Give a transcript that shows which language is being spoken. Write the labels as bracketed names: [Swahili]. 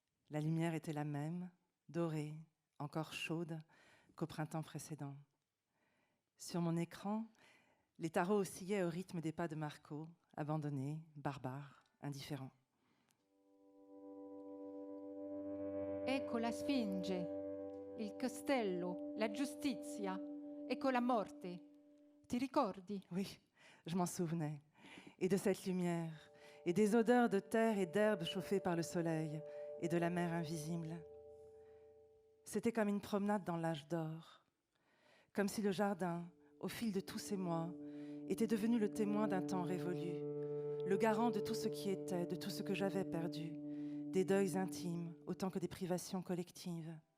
[French] La lumière était la même, dorée, encore chaude qu'au printemps précédent. Sur mon écran, les tarots oscillaient au rythme des pas de Marco, abandonné, barbare, indifférent. [Italian] Ecco la Sfinge, il castello, la giustizia, ecco la morte. Ti ricordi? [French] Oui, je m'en souvenais. Et de cette lumière, et des odeurs de terre et d'herbe chauffées par le soleil, et de la mer invisible. C'était comme une promenade dans l'âge d'or. Comme si le jardin, au fil de tous ces mois, était devenu le témoin d'un temps révolu, le garant de tout ce qui était, de tout ce que j'avais perdu, des deuils intimes autant que des privations collectives.